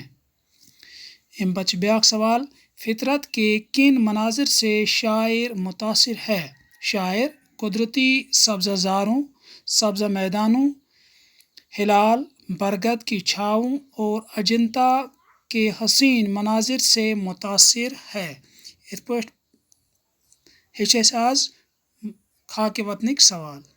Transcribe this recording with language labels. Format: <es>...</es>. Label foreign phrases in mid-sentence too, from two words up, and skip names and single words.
<ks>ام پتہ بیاکھ سوال</ks> <ur>فطرت کے کن مناظر سے شاعر متاثر ہے؟ شاعر قدرتی سبزہ زاروں، سبزہ میدانوں، ہلال، برگد کی چھاؤں اور اجنتا کے حسین مناظر سے متاثر ہے۔</ur> <ks>اتھ پٲٹھۍ ہیٚچھ اَسہِ آز خاکہِ وطنٕکۍ سوال۔</ks>